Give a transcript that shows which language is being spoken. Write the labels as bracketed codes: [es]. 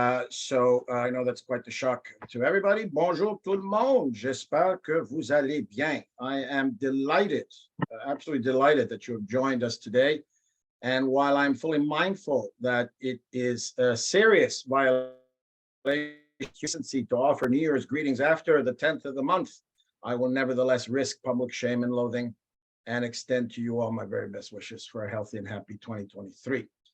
[en] So I know that's quite the shock to everybody. [fr] Bonjour tout le monde. J'espère que vous allez bien. [en] I am delighted, absolutely delighted that you have joined us today. And while I'm fully mindful that it is a serious violation of decency to offer New Year's greetings after the 10th of the month, I will nevertheless risk public shame and loathing and extend to you all my very best wishes for a healthy and happy 2023.